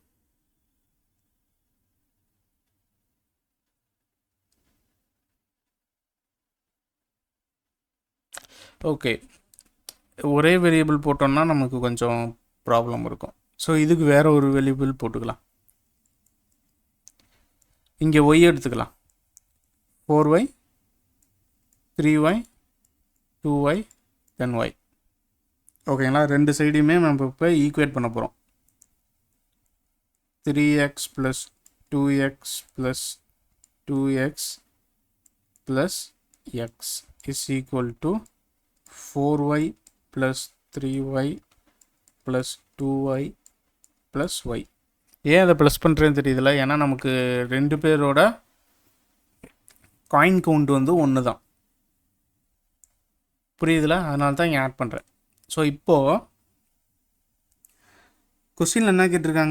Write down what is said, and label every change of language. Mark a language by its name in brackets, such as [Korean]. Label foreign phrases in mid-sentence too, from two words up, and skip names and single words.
[Tamil] ஓகே, ஒரே வேரியபிள் போட்டோம்னா நமக்கு கொஞ்சம் ப்ராப்ளம் இருக்கும். ஸோ இதுக்கு வேறு ஒரு வேரியபிள் போட்டுக்கலாம். இங்கே ஒய் எடுத்துக்கலாம். [English] 4y 3y 2y then y. [Tamil] ஓகேங்களா, ரெண்டு சைடையுமே நம்ம இப்போ ஈக்குவேட் பண்ண போகிறோம். [English] 3x plus 2x plus 2x plus x is equal to 4y plus 3y plus 2y plus y. [Tamil] ஏன் அதை ப்ளஸ் பண்ணுறேன்னு தெரியுதுல, ஏன்னா நமக்கு ரெண்டு பேரோட [English] coin count [Tamil] வந்து ஒன்று தான், புரியுதுல, அதனால தான் இங்கே ஆட் பண்ணுறேன். ஸோ இப்போது கொஸ்டினில் என்ன கேட்டிருக்காங்க?